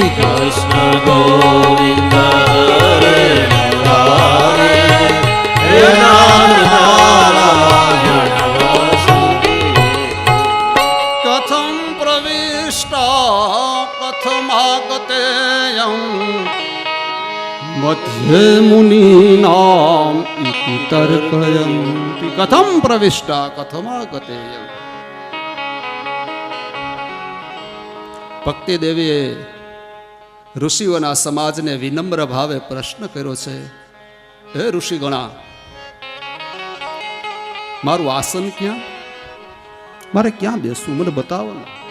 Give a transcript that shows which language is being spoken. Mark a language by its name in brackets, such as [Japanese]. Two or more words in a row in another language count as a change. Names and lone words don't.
[Sanskrit] कृष्ण गोविंद हरे मुरारे हे नाथ नारायण वासुदेव. कथं प्रविष्टा कथमागतेयं मध्ये मुनीनाम इति तर्कयन्ति. कथं प्रविष्टा कथमागतेयं. [Gujarati] ભક્તિ દેવીએ ઋષિઓના સમાજને વિનમ્ર ભાવે પ્રશ્ન કર્યો છે, હે ઋષિગણા, મારું આસન ક્યાં? મારે ક્યાં બેસવું? મને બતાવો ને.